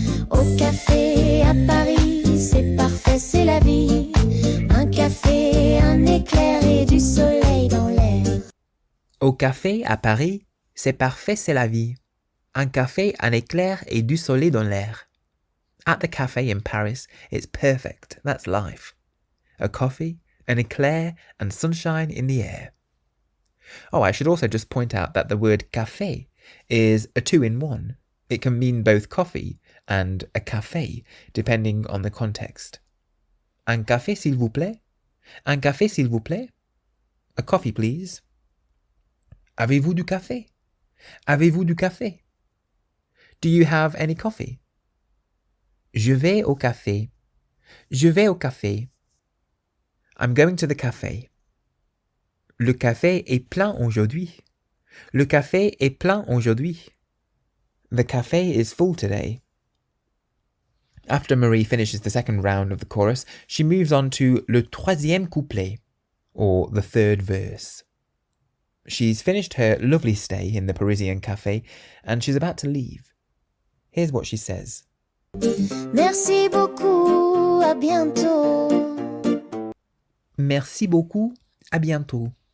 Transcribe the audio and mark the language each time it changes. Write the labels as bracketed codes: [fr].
[fr] Au café à Paris, c'est parfait, c'est la vie. Un café, un éclair et du soleil dans l'air. Au café à Paris, c'est parfait, c'est la vie. Un café, un éclair et du soleil dans l'air. [en] At the cafe in Paris, it's perfect, that's life. A coffee, an éclair, and sunshine in the air. Oh, I should also just point out that the word café is a 2-in-1. It can mean both coffee and a café, depending on the context. [fr] Un café, s'il vous plaît? Un café, s'il vous plaît? [en] A coffee, please. [fr] Avez-vous du café? Avez-vous du café? [en] Do you have any coffee? [fr] Je vais au café. Je vais au café. [en] I'm going to the café. [fr] Le café est plein aujourd'hui. Le café est plein aujourd'hui. [en] The café is full today. After Marie finishes the second round of the chorus, she moves on to [fr] le troisième couplet, [en] or the third verse. She's finished her lovely stay in the Parisian cafe, and she's about to leave. Here's what she says. [fr] Merci beaucoup, à bientôt. Merci beaucoup, à bientôt.